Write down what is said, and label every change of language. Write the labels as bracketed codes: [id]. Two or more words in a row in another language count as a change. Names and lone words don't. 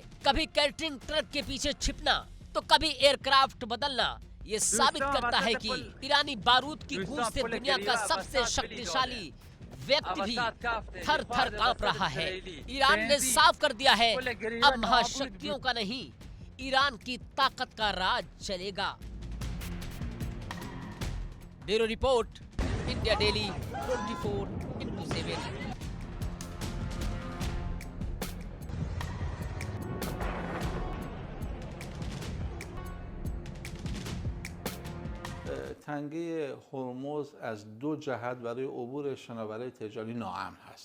[hi] कभी [en] catering truck [hi] के पीछे छिपना तो कभी एयरक्राफ्ट बदलना ये साबित करता है कि ईरानी बारूद की गूंज से दुनिया का सबसे शक्तिशाली व्यक्ति भी थर थर कांप रहा है। ईरान ने साफ कर दिया है, अब महाशक्तियों का नहीं, ईरान की ताकत का राज चलेगा। [en] bureau report, [hi] इंडिया डेली 24/7। [fa] تنگه هرمز از دو جهت برای عبور شناورهای تجاری ناامن هست.